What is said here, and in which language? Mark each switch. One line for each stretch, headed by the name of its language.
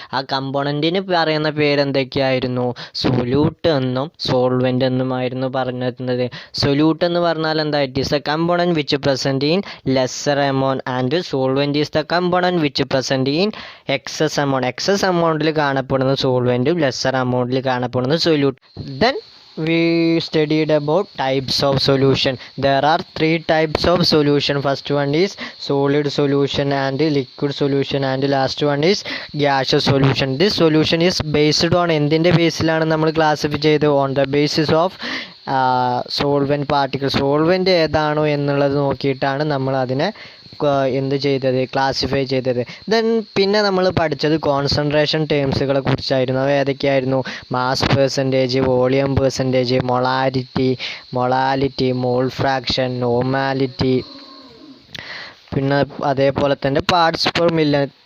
Malayalam: ആ കമ്പോണൻറ്റിന് പറയുന്ന പേരെന്തൊക്കെയായിരുന്നു? സൊല്യൂട്ട് എന്നും സോൾവെൻ്റ് എന്നുമായിരുന്നു പറഞ്ഞിരുന്നത്. സൊല്യൂട്ട് എന്ന് പറഞ്ഞാൽ എന്താ?
English: It is a component which present in lesser amount and solvent is the component which present in excess amount. Excess എമൗണ്ടിൽ കാണപ്പെടുന്ന സോൾവെൻറ്റും lesser എമൗണ്ടിൽ കാണപ്പെടുന്ന solute. Then we studied about types of solution. There are three types of solution. First one is solid solution and liquid solution, and last one is gaseous solution. This solution is based on
Malayalam: എന്തിൻ്റെ ബേസിലാണ് നമ്മൾ classify ചെയ്തത്?
English: on the basis of solvent particle.
Malayalam: Solvent ഏതാണോ എന്നുള്ളത് നോക്കിയിട്ടാണ് നമ്മൾ അതിനെ എന്ത് ചെയ്തത്? ക്ലാസിഫൈ ചെയ്തത്. ദെൻ പിന്നെ നമ്മൾ പഠിച്ചത് കോൺസെൻട്രേഷൻ ടേംസുകളെ കുറിച്ചായിരുന്നു. അവ ഏതൊക്കെയായിരുന്നു? Mass percentage, volume percentage, molality, mole fraction, normality, പിന്നെ അതേപോലെ തന്നെ പാർട്സ് പെർ മില്യൺ.